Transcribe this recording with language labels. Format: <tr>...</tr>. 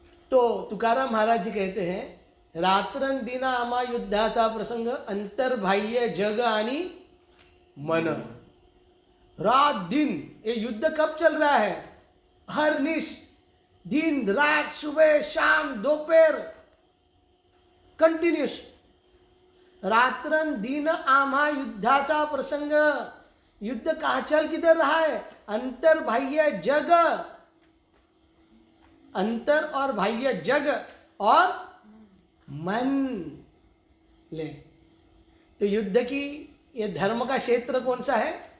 <hi>तो तुकाराम महाराज जी कहते हैं,</hi> <mr>रात्रन दिना आमा युद्धाचा प्रसंग अंतर्बाह्य जग आणि मन।</mr> <hi>रात दिन ये युद्ध कब चल रहा है? हर निश दिन रात सुबह शाम दोपहर कंटिन्यूस।</hi> <mr>रात्रन दिन आम्हा युद्धाचा प्रसंग।</mr> <hi>युद्ध कहाँ चल किधर रहा है? अंतर बाह्य जग, अंतर और बाह्य जग और मन ले। तो युद्ध की ये धर्म का क्षेत्र कौन सा है?</hi>